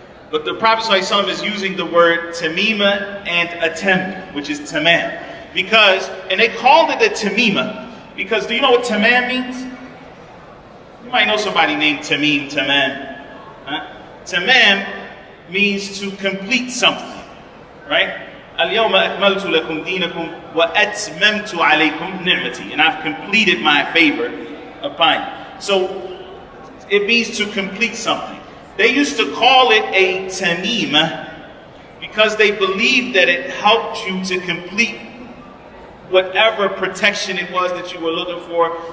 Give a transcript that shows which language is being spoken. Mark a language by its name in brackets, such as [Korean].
[English] But the Prophet ﷺ is using the word tamima and atem, which is tamam. And they called it a tamima, because do you know what tamam means? You might know somebody named Tamim, Tamam. Tamam means to complete something. Right? [Arabic] اليوم أكملت لكم دينكم وأتممت عليكم نعمتي. [English] And I've completed my favor upon you. So it means to complete something. They used to call it a tamima because they believed that it helped you to complete whatever protection it was that you were looking for.